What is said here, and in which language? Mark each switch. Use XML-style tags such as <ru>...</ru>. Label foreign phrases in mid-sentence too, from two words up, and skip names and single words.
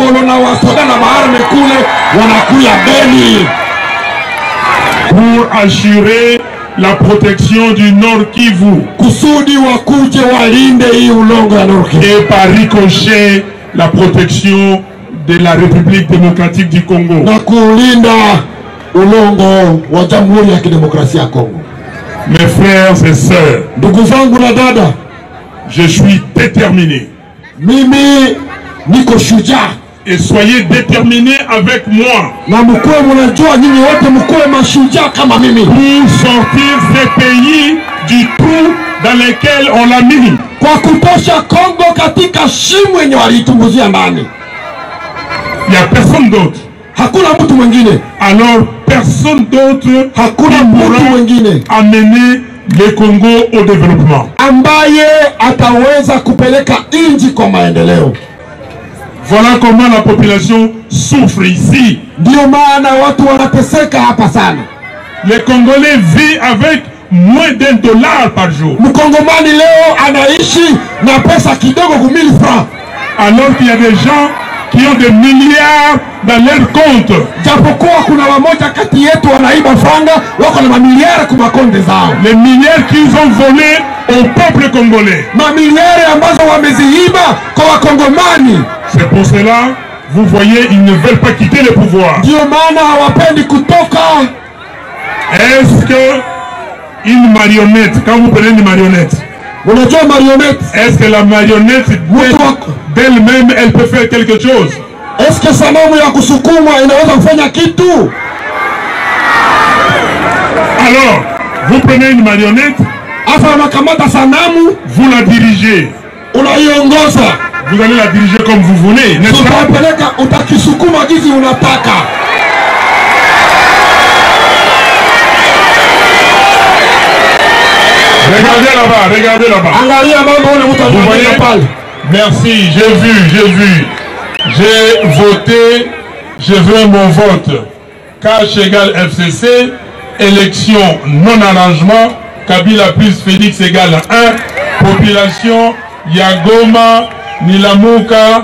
<fr>Pour assurer la protection du Nord Kivu et par ricochet la protection de la République démocratique du Congo. Mes frères et sœurs, Je suis déterminé.</fr> <sw>Mimi niko shujaa.</sw> <fr>Et soyez déterminés avec moi.</fr> <sw>Na mkuwe mnajua nyinyi wote mkuwe mashujaa kama mimi.</sw> <fr>Pour sortir ces pays du trou dans lequel on l'a mis.</fr> <sw>Kwa kutosha Kongo katika shimo yenye waliitumbuzia ndani.</sw> <fr>Il n'y a personne d'autre.</fr> <sw>Hakuna mtu mwingine.</sw> <fr>Alors personne d'autre</fr> <sw>Hakuna mtu mwingine</sw> <fr>amener le Congo au développement.</fr> <sw>ambaye ataweza kupeleka nchi kwa maendeleo.</sw> <fr>Voilà comment la population souffre ici.</fr> <sw>Ndio maana watu wanateseka hapa sana.</sw> <fr>Les Congolais vivent avec moins $1 par jour.</fr> <sw>Mkongomani leo anaishi na pesa kidogo ku 1000 francs.</sw> <fr>Alors qu'il y a des gens qui ont des milliards dans leur compte.</fr> <sw>Japokuwa kuna wamoja kati yetu wanaiba franga wako na mamiliari kwa makonde zao.</sw> <fr>Les milliards qu'ils ont volés au peuple congolais.</fr> <sw>Mamiliari ambazo wameziiba kwa wakongomani.</sw> <fr>C'est pour cela, vous voyez, ils ne veulent pas quitter le pouvoir.</fr> <sw>Ndio maana hawapendi kutoka.</sw> <fr>Est-ce que une marionnette, quand vous prenez une marionnette,</fr> <sw>Unajua marionnette?</sw> <fr>est-ce que la marionnette d'elle-même, elle peut faire quelque chose?</fr> <sw>Est-ce que sanamu ya kusukuma inaweza kufanya kitu?</sw> <fr>Alors, vous prenez une marionnette,</fr> <sw>Asa unakamata sanamu,</sw> <fr>vous la dirigez.</fr> <sw>unaiongoza.</sw> <fr>Vous allez la diriger comme vous voulez, n'est-ce pas?</fr> <sw>Utapeleka, utakisukuma gizi unataka.</sw> <fr>Regardez là-bas, regardez là-bas.</fr> <sw>Angalia mambo ule mtu</sw> <fr>Vous voyez?</fr> <sw>anafanya pale.</sw> <fr>Merci, j'ai vu. J'ai voté, je veux mon vote. Cash égale FCC, élection non-arrangement, Kabila plus Félix égale 1, population Yagoma, Nilamuka,</fr>